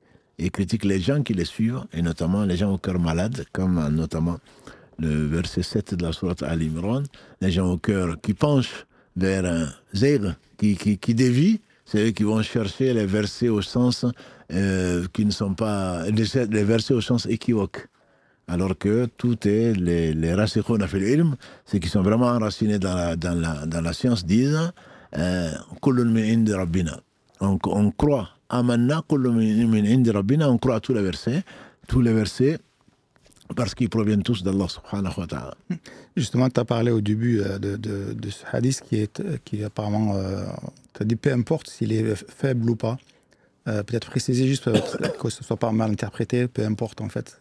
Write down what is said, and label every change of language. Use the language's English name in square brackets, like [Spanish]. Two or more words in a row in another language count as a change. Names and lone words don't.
[French] Et critique les gens qui les suivent, et notamment les gens au cœur malade, comme notamment le verset 7 de la sourate Al-Imran, les gens au cœur qui penchent vers un zayg, qui dévient, c'est eux qui vont chercher les versets au sens qui ne sont pas, les versets au sens équivoque. Alors que tout est, les [Arabic] راسخون في العلم, [French] ceux qui sont vraiment enracinés dans la science, disent [Arabic] كل من عند ربنا. [French] On croit, [Arabic] آمنا كل من عند ربنا, [French] on croit à tous les versets, parce qu'ils proviennent tous d'Allah [Arabic] سبحانه وتعالى. [French] Justement, tu as parlé au début de ce hadith qui apparemment, tu as dit peu importe s'il est faible ou pas. Peut-être préciser juste que ce ne soit pas mal interprété, peu importe en fait.